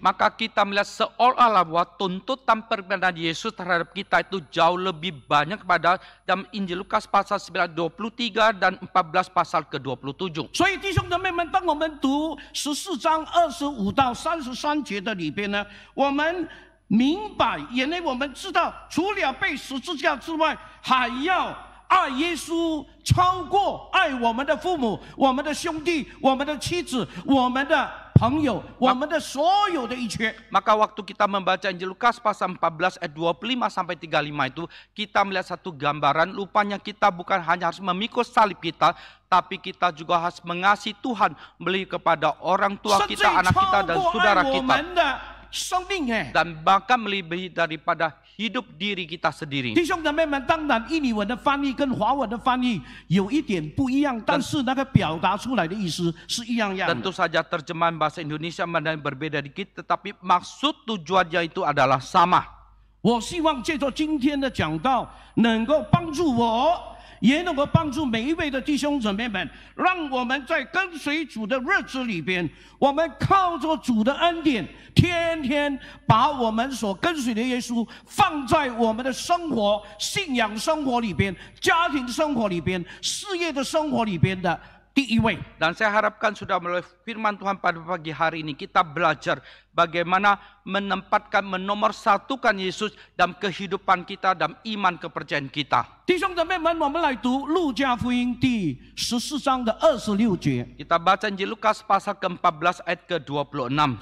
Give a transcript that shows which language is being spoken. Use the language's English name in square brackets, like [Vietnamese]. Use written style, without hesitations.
[Indonesian] Maka kita melihat seolah-olah bahwa tuntutan permintaan Yesus terhadap kita itu jauh lebih banyak pada dalam Injil Lukas pasal 9 23 dan 14 pasal ke-27. [Chinese] 所以弟兄姊妹们，当我们读14章25到33节的里边呢，我们明白，因为我们知道，除了被十字架之外，还要爱耶稣超过爱我们的父母、我们的兄弟、我们的妻子、我们的朋友、我们的所有的一切。 [Indonesian] Maka waktu kita membaca Injil Lukas pasal 14 ayat 25 sampai 35 itu, kita melihat satu gambaran, rupanya kita bukan hanya harus memikul salib kita, tapi kita juga harus mengasihi Tuhan, beli kepada orang tua [Chinese] 甚至 [Indonesian] kita, anak [Chinese] 超 [Indonesian] kita, dan [Chinese] 过 [Indonesian] saudara [Chinese] 爱我 [Indonesian] kita. [Chinese] 们的生命哎。 [Indonesian] Dan bahkan melebihi daripada hidup diri kita sendiri. [Chinese] 弟兄姊妹们，当然印尼文的翻译跟华文的翻译有一点不一样，但是那个表达出来的意思是一样样的。 [Indonesian] Tentu saja terjemahan bahasa Indonesia berbeda dikit, tetapi maksud tujuannya itu adalah sama. [Chinese] 我希望借着今天的讲道，能够帮助我，也能够帮助每一位的弟兄姊妹们，让我们在跟随主的日子里边，我们靠着主的恩典，天天把我们所跟随的耶稣放在我们的生活、信仰生活里边、家庭生活里边、事业的生活里边的第一位。 [Indonesian] Dan saya harapkan sudah melalui firman Tuhan pada pagi hari ini kita belajar bagaimana menempatkan, menomorsatukan Yesus dalam kehidupan kita, dalam iman kepercayaan kita. [Chinese] 弟兄姊妹们，我们来读路加福音第14章的26节。 [Indonesian] Kita baca Injil Lukas pasal ke-14 ayat ke-26.